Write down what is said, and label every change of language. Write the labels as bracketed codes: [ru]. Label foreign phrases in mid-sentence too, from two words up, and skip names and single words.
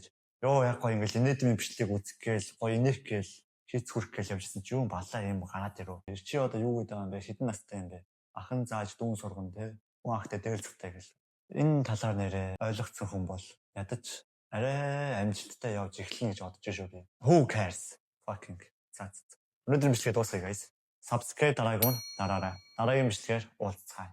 [mn] Йоо яг гоё ингээд инээдмийн бичлэг үзэх гээл гоё инех гээл хийц хүрх гээл явжсэн чи юу балаа юм гараад ирв. Чи одоо юу гэдэг юм бэ? Хэдэн настай юм бэ? Ахан зааж дүүн сурган те. Хүн ахтай дээлцэлтэй гэл. Энэ талаар нэрээ ойлгоцсон хүн бол ядаж арай амжилттай явж эхэлнэ гэж бодож шүү би. [en] Who cares? Fucking [mn] цац. Өнөөдөр бичлэгээ дуусгая guys. Subscribe дараагүй дараарай. Дараагийн бичлэгээр уулзцгаая.